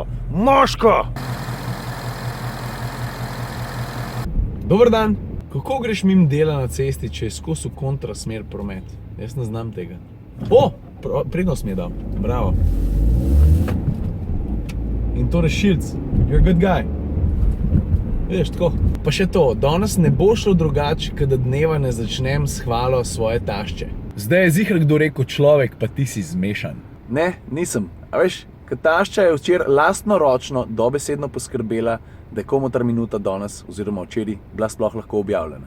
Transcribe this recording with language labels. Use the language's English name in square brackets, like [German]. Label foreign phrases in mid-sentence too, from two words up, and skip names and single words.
[Slovenian] Moško! Dober dan. Kako greš mimo dela na cesti, če je skozi kontrasmer promet? Jaz ne znam tega. Prednost mi je dal. Bravo. In to rešilc. [English] You're a good guy. [Slovenian] Vidiš, tako. Pa še to, danes ne bo šlo drugače, kada dneva ne začnem s hvalo svoje tašče. Zdaj je ziher kdo rekel človek, pa ti si zmešan. Ne, nisem. A veš, kad tašča je včeraj lastnoročno dobesedno poskrbela, da je komutar minuta danes, oziroma včeraj, bila sploh lahko objavljena.